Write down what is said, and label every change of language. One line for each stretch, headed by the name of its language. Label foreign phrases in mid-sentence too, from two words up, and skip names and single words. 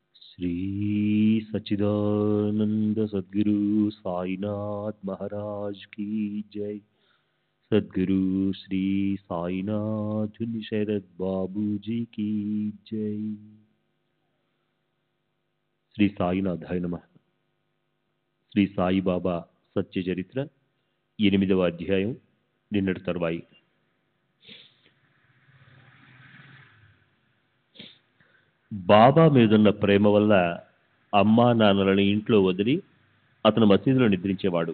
Hindi: श्री सच्चिदानंद सद्गुरु साईनाथ महाराज की जय। सद्गुरु श्री साईनाथ शरद बाबू जी की जय।
Telugu: శ్రీ సాయినాథాయ నమః. శ్రీ సాయిబాబా సత్య చరిత్ర 8వ అధ్యాయం, నిన్నటి తరువాయి. బాబా మీదున్న ప్రేమ వల్ల అమ్మా నాన్నలని ఇంట్లో వదిలి అతను మసీదులో నిద్రించేవాడు.